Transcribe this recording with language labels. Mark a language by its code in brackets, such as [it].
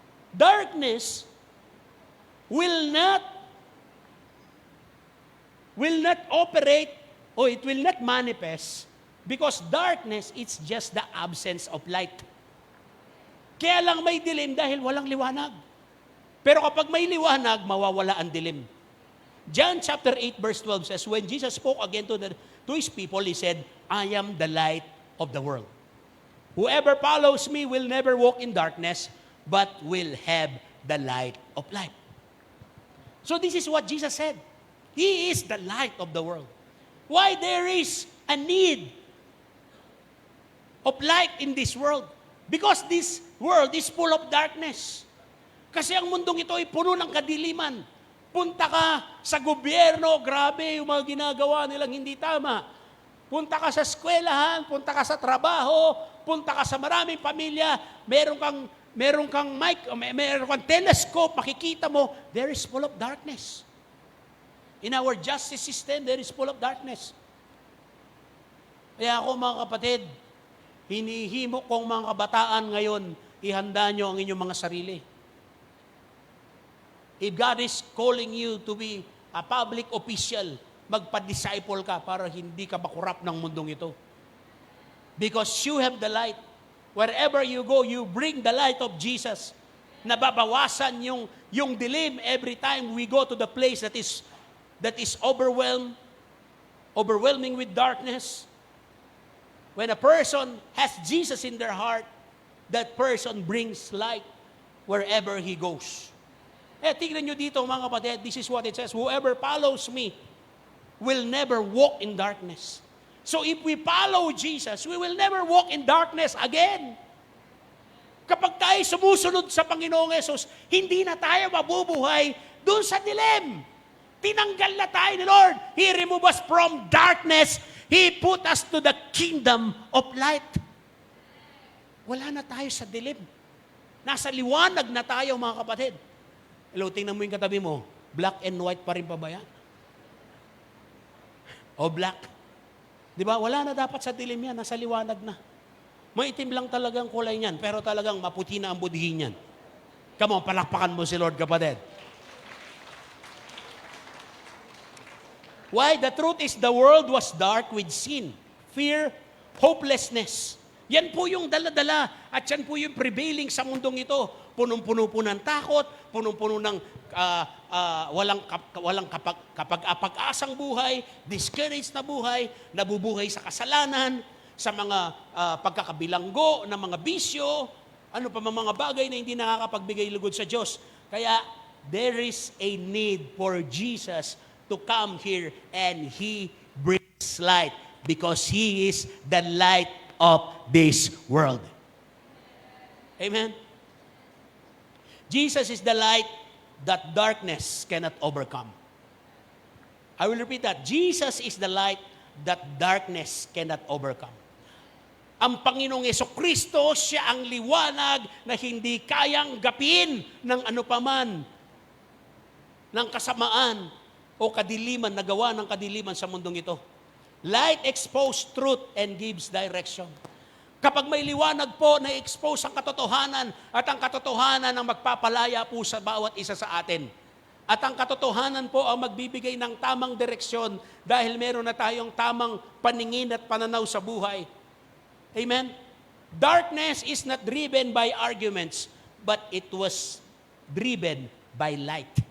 [en] Darkness will not operate, or it will not manifest, because darkness, it's just the absence of light. [tl] Kaya lang may dilim dahil walang liwanag. Pero kapag may liwanag, mawawala ang dilim. [en] John chapter 8 verse 12 says, when Jesus spoke again to His people, He said, I am the light of the world. Whoever follows me will never walk in darkness, but will have the light of life. So this is what Jesus said. He is the light of the world. Why there is a need of light in this world? Because this world is full of darkness. [tl] Kasi ang mundong ito ay puno ng kadiliman. Punta ka sa gobyerno, grabe yung mga ginagawa nilang hindi tama. Punta ka sa eskwelahan, punta ka sa trabaho, punta ka sa maraming pamilya, meron kang mic, meron kang telescope, makikita mo, [en] there is full of darkness. In our justice system, there is full of darkness. [tl] Kaya ako mga kapatid, hinihimo kong mga kabataan ngayon, ihanda nyo ang inyong mga sarili. [en] If God is calling you to be a public official, [tl] magpa-disciple ka para hindi ka makurap ng mundong ito. [en] Because you have the light. Wherever you go, you bring the light of Jesus. [tl] Nababawasan yung dilim [en] every time we go to the place that is overwhelming with darkness. When a person has Jesus in their heart, that person brings light wherever he goes. [tl] Tingnan nyo dito mga kapatid, [en] this is what it says, whoever follows me will never walk in darkness. So if we follow Jesus, we will never walk in darkness again. [tl] Kapag tayo sumusunod sa Panginoong Yesus, hindi na tayo mabubuhay doon sa dilim. Tinanggal na tayo ni Lord. [en] He removed us from darkness. He put us to the kingdom of light. [tl] Wala na tayo sa dilim. Nasa liwanag na tayo mga kapatid. Hello, tingnan mo yung katabi mo. [en] Black and white [tl] pa rin pa ba yan? O black? Di ba? Wala na dapat sa dilim yan. Nasa liwanag na. Maitim lang talagang kulay niyan, pero talagang maputi na ang budhi niyan. [en] Come on, [tl] palakpakan mo si Lord, kapatid. [en] Why? The truth is the world was dark with sin, fear, hopelessness. [tl] Yan po yung dala-dala at yan po yung prevailing sa mundong ito. Punong-puno po ng takot, punong-puno ng walang kapag-apag-asang buhay, discouraged na buhay, nabubuhay sa kasalanan, sa mga pagkakabilanggo ng mga bisyo, ano pa mga bagay na hindi nakakapagbigay lugod sa Diyos. [en] Kaya there is a need for Jesus to come here and He brings light because He is the light of this world. Amen? Jesus is the light that darkness cannot overcome. I will repeat that. Jesus is the light that darkness cannot overcome. [tl] Ang Panginoong Jesucristo, siya ang liwanag na hindi kayang gapin ng anupaman, ng kasamaan o kadiliman, nagawa ng kadiliman sa mundong ito. [en] Light exposes truth and gives direction. [tl] Kapag may liwanag po, na-expose ang katotohanan at ang katotohanan ang magpapalaya po sa bawat isa sa atin. At ang katotohanan po ang magbibigay ng tamang direksyon dahil meron na tayong tamang paningin at pananaw sa buhay. [en] Amen? Darkness is not driven by arguments, but it was driven by light.